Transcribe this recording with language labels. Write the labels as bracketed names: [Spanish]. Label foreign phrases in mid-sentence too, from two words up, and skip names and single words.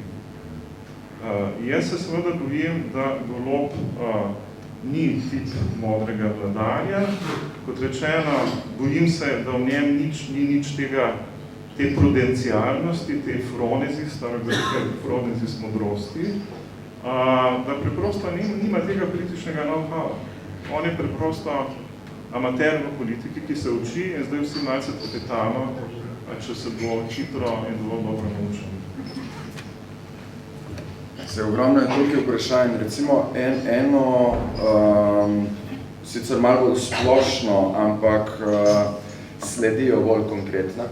[Slovenian] Jaz se seveda bojim, da Golob ni tip modrega vladarja. Kot rečeno, bojim se, da v njem ni nič te prudencialnosti, te fronezis modrosti, da preprosto nima tega političnega know-how. On je preprosto amater v politiki, ki se uči in zdaj vsi malce popetamo, če se bo hitro in dovolj dobro naučil. Se ogromno je tukaj vprašanj. Recimo eno, sicer malo bolj splošno, ampak sledijo bolj konkretna.